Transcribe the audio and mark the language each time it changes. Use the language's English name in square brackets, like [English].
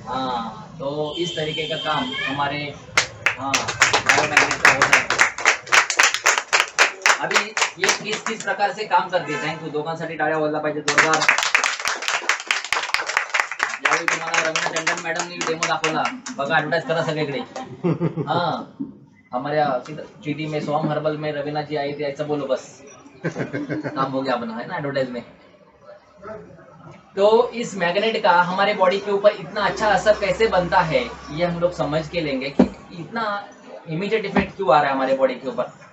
[Hindi] हाँ, तो इस तरीके का काम हमारे बायोमैग्नेट का होता है. अभी ये किस प्रकार से काम करते हैं. [Marathi] थँक्यू, दोघांसाठी टाळ्या वाजल्या पाहिजे जोरदार. यावेळी तुम्हाला रवीना टंडन मॅडमनी डेमो दाखवला बघा, ऍडव्हर्टाइज करा सगळीकडे. [Hindi] हाँ, हमारे सिटी में सोम हर्बल में रवीना जी आई थी, ऐसा बोलो बस काम हो गया अपना, है ना, एडवर्टाइज में. तो इस मैग्नेट का हमारे बॉडी के ऊपर इतना अच्छा असर कैसे बनता है ये हम लोग समझ के लेंगे कि इतना इमीडिएट इफेक्ट क्यों आ रहा है हमारे बॉडी के ऊपर.